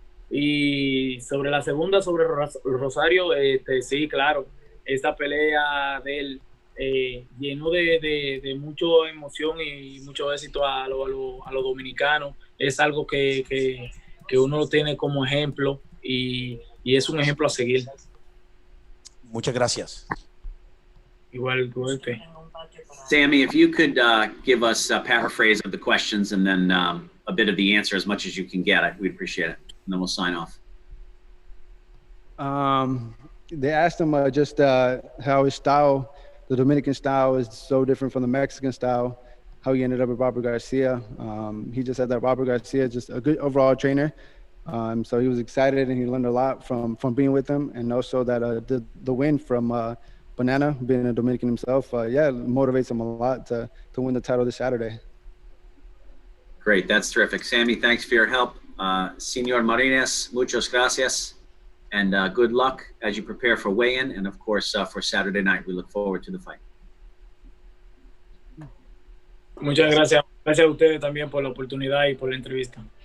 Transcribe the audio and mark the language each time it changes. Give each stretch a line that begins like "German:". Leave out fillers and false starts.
Spanish: Y sobre la segunda, sobre Rosario, sí, claro, esta pelea de él llenó de mucha emoción y mucho éxito a los dominicanos. Es algo que uno lo tiene como ejemplo y es un ejemplo a seguir. Muchas gracias. Igual.
English: Sammy, if you could give us a paraphrase of the questions and then a bit of the answer as much as you can get, we'd appreciate it. And then we'll sign off. They asked him just how his style, the Dominican style, is so different from the Mexican style, how he ended up with Robert Garcia. He just said that Robert Garcia is just a good overall trainer. So he was excited and he learned a lot from being with him. And also that the win from Banana, being a Dominican himself, motivates him a lot to win the title this Saturday. Great, that's terrific. Sammy, thanks for your help.
Spanish: Senor Marinez, muchas gracias.
English: And good luck as you prepare for weigh-in. And of course, for Saturday night, we look forward to the fight.
Spanish: Muchas gracias. Gracias a ustedes también por la oportunidad y por la entrevista.